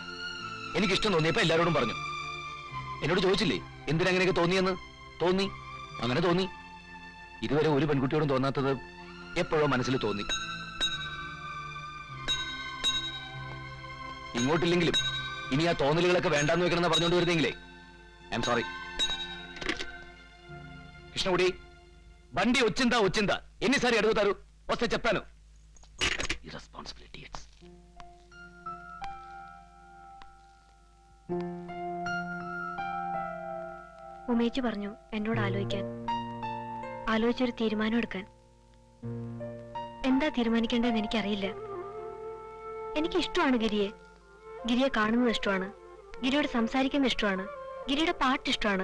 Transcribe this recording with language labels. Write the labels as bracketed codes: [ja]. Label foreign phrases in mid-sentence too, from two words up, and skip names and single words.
[ml] എനിക്കിഷ്ടം തോന്നിയപ്പോ എല്ലാരോടും പറഞ്ഞു. എന്നോട് ചോദിച്ചില്ലേ എന്തിനാ അങ്ങനെയൊക്കെ തോന്നിയെന്ന്? തോന്നി, അങ്ങനെ തോന്നി. ഇതുവരെ ഒരു പെൺകുട്ടിയോടും തോന്നാത്തത് എപ്പോഴോ മനസ്സിൽ തോന്നി. ഇങ്ങോട്ടില്ലെങ്കിലും ഇനി ആ തോന്നലുകളൊക്കെ വേണ്ടാന്ന് വെക്കണമെന്ന് പറഞ്ഞുകൊണ്ട് വരുന്നെങ്കിലേ [en] I am sorry. [te] కృష్ణుడి బండి వచ్చిందా ఎన్నిసారి అడుగుతారు? వస్తే చెప్తాను. ఇర్రెస్పాన్సిబిలిటీ. [ml] ഉമേച്ചി പറഞ്ഞു എന്നോട് ആലോചിക്കാൻ, ആലോചിച്ചൊരു തീരുമാനം എടുക്കാൻ. എന്താ തീരുമാനിക്കേണ്ടതെന്ന് എനിക്കറിയില്ല. എനിക്ക് ഇഷ്ടമാണ് ഗിരിയെ കാണുന്നത് ഇഷ്ടമാണ്, ഗിരിയോട് സംസാരിക്കുന്നത് ഇഷ്ടമാണ്, ഗിരിയുടെ പാട്ട് ഇഷ്ടമാണ്.